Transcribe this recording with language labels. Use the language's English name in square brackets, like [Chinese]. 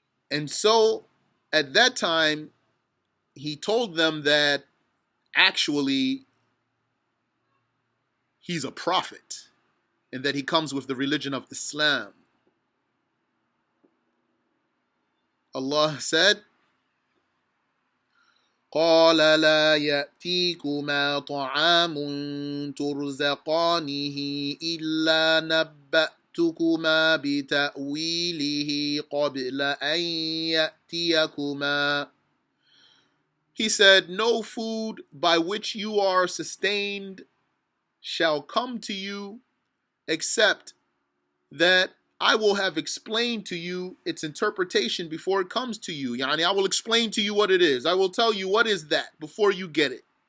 [English] And so at that time, he told them that actually he's a prophet and that he comes with the religion of Islam. Allah said, [Arabic] قال لا يأتيكما طعام ترزقانه إلا نبأتكما بتأويله قبل أن يأتيكما. [English] He said, no food by which you are sustained shall come to you except that I will have explained to you its interpretation before it comes to you. Yani, I will explain to you what it is. I will tell you what is that before you get it.